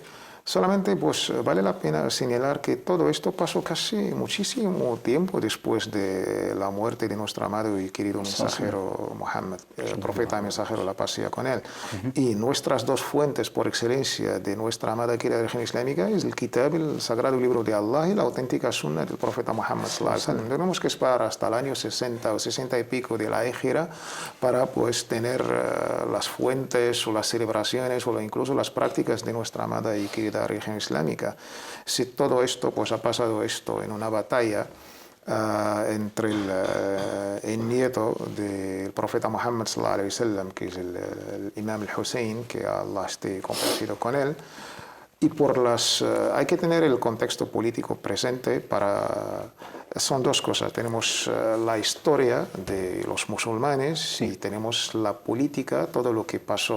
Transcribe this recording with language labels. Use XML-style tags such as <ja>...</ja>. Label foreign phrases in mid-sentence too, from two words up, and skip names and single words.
<es>Solamente pues vale la pena señalar que todo esto pasó casi muchísimo tiempo después de la muerte de nuestro amado y querido mensajero Muhammad, el profeta mensajero, la paz sea con él. Y nuestras 2 fuentes por excelencia de nuestra amada y querida religión islámica es el Kitab, el sagrado libro de Allah, y la auténtica sunna del profeta Muhammad</es> <ar>صلى الله عليه وسلم.</ar> <es>Tenemos que esperar hasta el año 60 o 60 y pico de la Hijra para pues tener las fuentes o las celebraciones o incluso las prácticas de nuestra amada y querida religión islámica. Si todo esto pues ha pasado esto en una batalla entre el nieto del profeta Muhammad</es> <ar>صلى الله عليه وسلم,</ar> <es>que es el imam al-Hussein, que Allah esté complacido con él, y por hay que tener el contexto político presente para... Son 2 cosas. Tenemos la historia de los musulmanes y tenemos la política, todo lo que pasó.</es>